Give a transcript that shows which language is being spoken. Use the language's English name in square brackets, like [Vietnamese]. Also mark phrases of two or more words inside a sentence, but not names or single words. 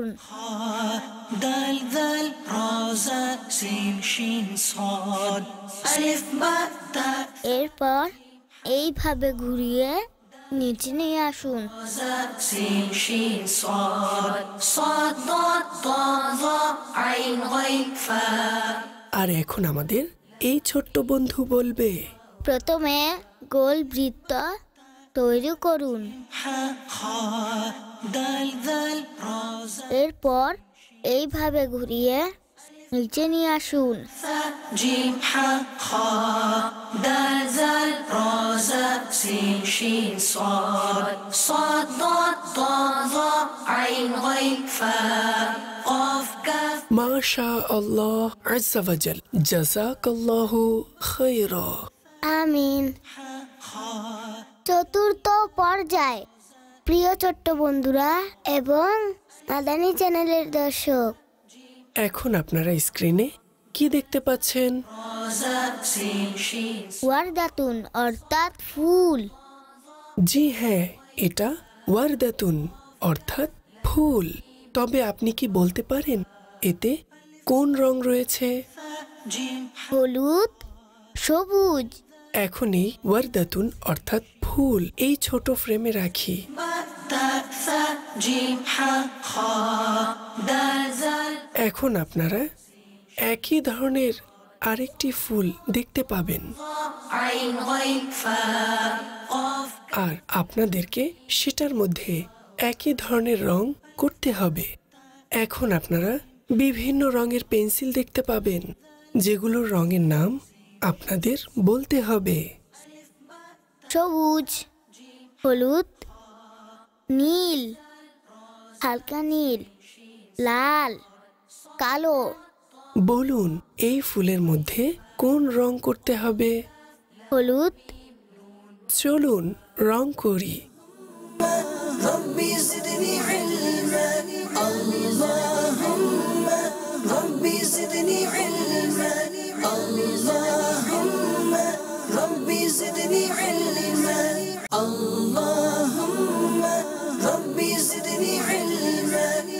[Arabic] خاء دال ذال را زاء سين شين صاد ألف باء تاء [Bangla] এরপর এইভাবে ঘুরিয়ে নিচে নিয়ে আসুন। [Arabic] زاء سين شين صاد صاد ضاد ضاء ظاء عين غين فاء [Bangla] আর এখন আমাদের এই ছোট্ট বন্ধু বলবে। প্রথমে গোল বৃত্ত তৈরি করুন। [Arabic] حاء خاء دال ذال را زاء [Bangla] এরপর এইভাবে ঘুরিয়ে নিচে নিয়ে আসুন। [Arabic] جيم حا خا دال زال را زا سين شين صاد صاد ضاد ضاد ظا عين غين فا قاف كاف ما شاء الله عز وجل، جزاك الله خيرا. [Bangla] আমিন। চতুর্থ পর্যায়। প্রিয় ছোট্ট বন্ধুরা এবং মাদানী চ্যানেলের দর্শক, এখন আপনারা স্ক্রিনে কি দেখতে পাচ্ছেন? [Arabic] زا سين شين [Bangla] ওয়ারদাতুন অর্থাৎ ফুল। জি হ্যাঁ, এটা ওয়ারদাতুন অর্থাৎ ফুল। তবে আপনি কি বলতে পারেন এতে কোন রং রয়েছে? [Arabic] جيم [Bangla] হলুদ, সবুজ। এখন এই ওয়ারদাতুন অর্থাৎ ফুল এই ছোট ফ্রেমে রাখি। [Arabic] با تا ثا جيم حا خا دال زال [Bangla] এখন আপনারা একই ধরনের আরেকটি ফুল দেখতে পাবেন, [Arabic] عين غين فا قاف [Bangla] আর আপনাদেরকে সেটার মধ্যে একই ধরনের রং করতে হবে। এখন আপনারা বিভিন্ন রঙের পেন্সিল দেখতে পাবেন, যেগুলোর রঙের নাম আপনাদের বলতে হবে। সবুজ, হলুদ, নীল, হালকা নীল, লাল, কালো। বলুন এই ফুলের মধ্যে কোন রং করতে হবে? হলুদ। চলুন রং করি। [Arabic] ربي زدني علما اللهم ربي زدني علما اللهم ربي زدني علما اللهم ربي زدني علما